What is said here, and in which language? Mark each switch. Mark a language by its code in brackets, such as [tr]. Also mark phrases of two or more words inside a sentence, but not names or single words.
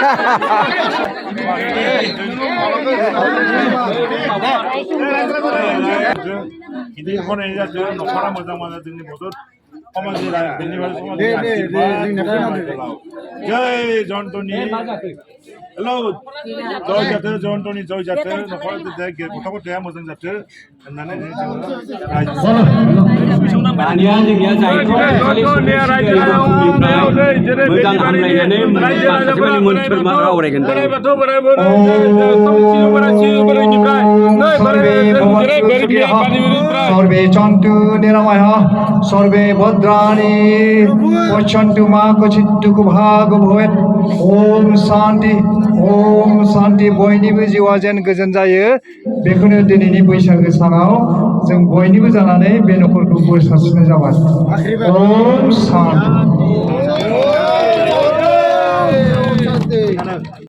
[brx] गिदिर बनायनाय जादों न'खरा मोजां मोजां जोंनि बदर समाजनि बेनिफ्राय जय जयन्तनि हेलौ जय जाथो जयन्तनि जय जाथो न'खरा गथ' गथाया मोजां जाथो होननानै दानिया जोंनिया मोजां हामलायनानै माखासे मोन्थोर माखा आवरायगोन [sa] सर्वे चन्तु निरामयः सर्वे भद्राणि पश्यन्तु मा क्वचित् दुःखभाग् भवेत् ओम शान्ति [brx] बयनिबो जिउआ जेन गोजोन जायो बेखौनो दिनैनि बैसागो सानाव जों बयनिबो जानानै बे न'खरखौ बोर सारस्रिनाय जाबाय [sa] ओम शान्ति